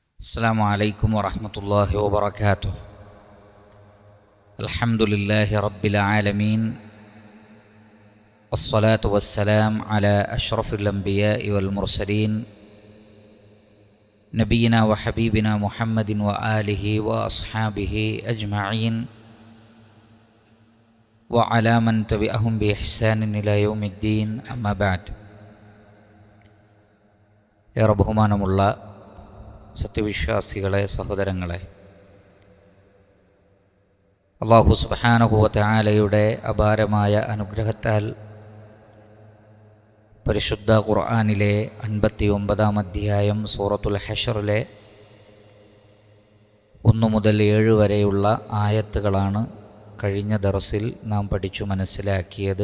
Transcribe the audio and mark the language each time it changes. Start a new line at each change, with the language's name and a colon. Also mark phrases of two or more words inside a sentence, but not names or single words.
Arabic: السلام عليكم ورحمة الله وبركاته. الحمد لله رب العالمين، الصلاة والسلام على أشرف الأنبياء والمرسلين نبينا وحبيبنا محمد وآله وأصحابه أجمعين وعلى من تبعهم بإحسان إلى يوم الدين. أما بعد.
Malayalam: ഏറെ ബഹുമാനമുള്ള സത്യവിശ്വാസികളെ, സഹോദരങ്ങളെ, അല്ലാഹു
Arabic: سبحانه وتعالى
Malayalam: അപാരമായ അനുഗ്രഹത്താൽ പരിശുദ്ധ ഖുർആനിലെ 59-ാം അധ്യായം സൂറത്തുൽ ഹശറിലെ 1 മുതൽ 7 വരെയുള്ള ആയത്തുകളാണ് കഴിഞ്ഞ ദർസിൽ നാം പഠിച്ചു മനസ്സിലാക്കിയത്.